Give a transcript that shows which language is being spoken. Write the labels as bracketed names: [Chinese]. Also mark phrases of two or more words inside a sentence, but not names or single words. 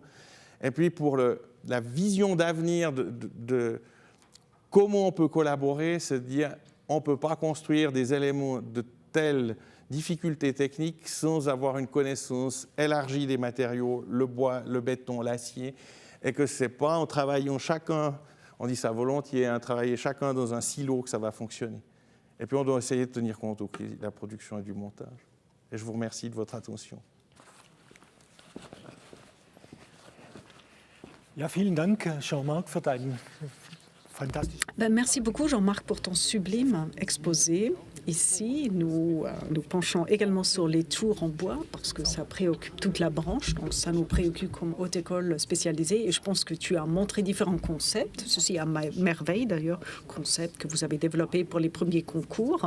[French] Et puis pour la vision d'avenir de comment on peut collaborer, c'est de dire on ne peut pas construire des éléments de telle difficulté technique sans avoir une connaissance élargie des matériaux, le bois, le béton, l'acier, et que ce n'est pas en travaillant chacun, on dit ça volontiers, hein, travailler chacun dans un silo que ça va fonctionner. Et puis on doit essayer de tenir compte aussi de la production et du montage. Et je vous remercie de votre attention. [German] Ja, vielen Dank, Jean-Marc, für deinen fantastischen... [French] Merci beaucoup, Jean-Marc, pour ton sublime exposé. Ici, nous penchons également sur les tours en bois parce que ça préoccupe toute la branche, donc ça nous préoccupe comme haute école spécialisée et je pense que tu as montré différents concepts, ceci à merveille d'ailleurs, concepts que vous avez développés pour les premiers concours.